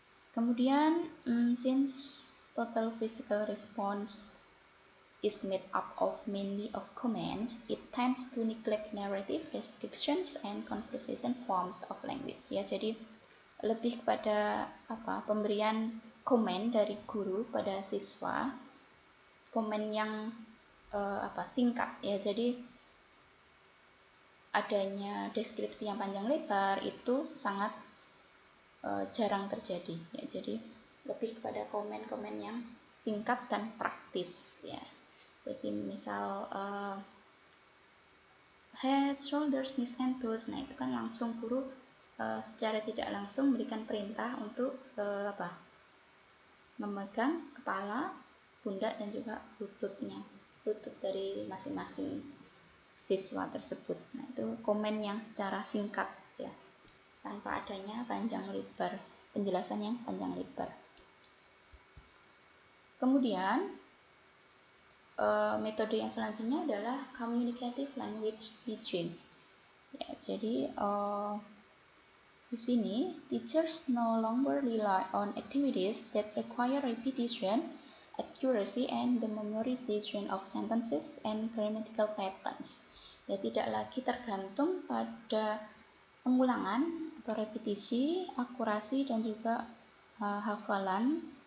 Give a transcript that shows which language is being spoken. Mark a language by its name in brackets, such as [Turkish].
[Indonesian] Kemudian [English] since total physical response is made up of mainly of comments, it tends to neglect narrative descriptions and conversation forms of language. [Indonesian] Ya, jadi lebih kepada pemberian komen dari guru pada siswa, komen yang singkat, ya. Jadi adanya deskripsi yang panjang lebar itu sangat jarang terjadi, ya. Jadi lebih kepada komen-komen yang singkat dan praktis, ya. Jadi misal [English] head, shoulders, knees, and toes, [Indonesian] nah itu kan langsung guru secara tidak langsung memberikan perintah untuk memegang kepala, pundak, dan juga lutut dari masing-masing siswa tersebut. Nah, itu komen yang secara singkat, ya, tanpa adanya panjang lebar, penjelasan yang panjang lebar. Kemudian metode yang selanjutnya adalah communicative language teaching. Ya, jadi di sini [English] teachers no longer rely on activities that require repetition, accuracy, and the memorization of sentences and grammatical patterns. [Indonesian] Ya, tidak lagi tergantung pada pengulangan atau repetisi, akurasi, dan juga hafalan.